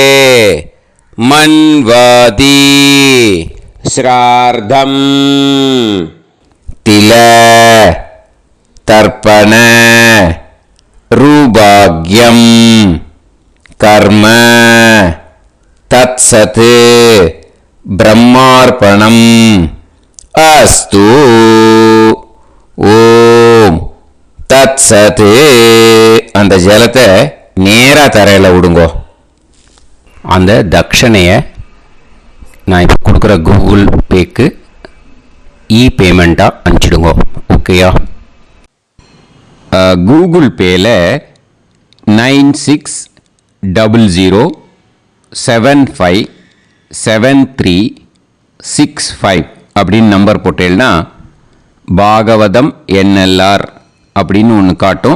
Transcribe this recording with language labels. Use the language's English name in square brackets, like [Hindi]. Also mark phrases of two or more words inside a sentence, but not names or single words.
[Sanskrit] मन्वादि श्राद्धं तिल तर्पण रूभाग्यं कर्म तत्सत् ब्रह्मार्पणम् अस्तु. ॐ तत् सत्. [Tamil] அந்த ஜலத்தை நேராக தரையில் விடுங்கோ. அந்த தட்சணையை நான் இப்போ கொடுக்குற கூகுள் பேக்கு பேமெண்ட்டாக அனுப்பிச்சிடுங்க. ஓகேயா? கூகுள் பேயில் 9600757365 அப்படின்னு நம்பர் போட்டேன்னா பாகவதம் என்எல்ஆர் அப்படின்னு ஒன்று காட்டும்.